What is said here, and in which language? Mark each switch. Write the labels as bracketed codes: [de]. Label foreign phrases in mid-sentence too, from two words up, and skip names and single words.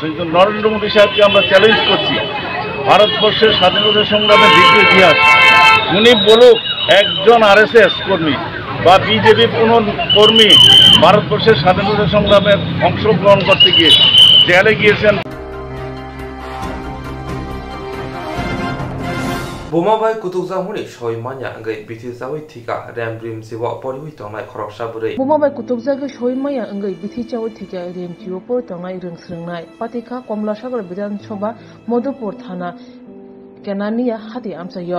[bn] কিন্তু নরেন্দ্র মোদী সাহেবকে আমরা চ্যালেঞ্জ করছি, ভারতবর্ষের স্বাধীনতা সংগ্রামের দীর্ঘ ইতিহাস উনি বলুক, একজন RSS কর্মী বা বিজেপি কোনো কর্মী ভারতবর্ষের স্বাধীনতা সংগ্রামের অংশগ্রহণ করতে গিয়ে জেলে গিয়েছেন। [trp] Bumabai kutukjamuni soimanya ngai bithijawi thika remrim jiwa poriwi tongnai khoroksa burei. Bumabai kutukjagi soimanya ngai bithijawi thika remjiwo pori tongnai rungsringnai patika Komlasagar Bidhan Sabha Madhupur Thana Kenania hati amsayo.